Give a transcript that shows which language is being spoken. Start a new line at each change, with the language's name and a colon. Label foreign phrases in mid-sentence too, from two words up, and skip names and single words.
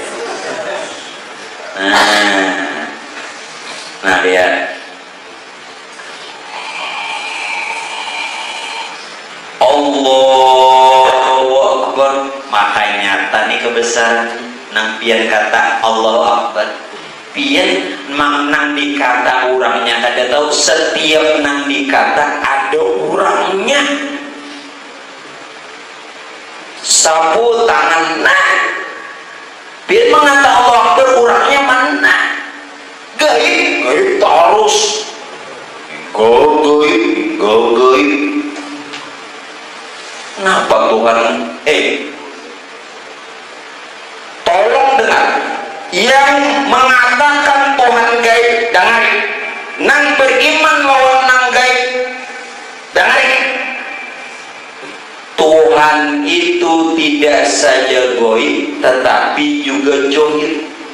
Indonesian: Nah lihat
Arabic: الله أكبر,
Banjar: maka nyata nih kebesaran nang pian kata
Arabic: الله أكبر.
Banjar: Pian nang dikata orangnya kada tahu, setiap nang dikata ada orangnya. Sapu tangan nah pian mengata
Arabic: الله أكبر,
Indonesian: orangnya mana? Gaib terus gaib. Kenapa Tuhan tolong dengar yang mengatakan Tuhan gaib, dengar, nang beriman lawan nang gaib, dengar, Tuhan itu tidak saja goib tetapi juga johir.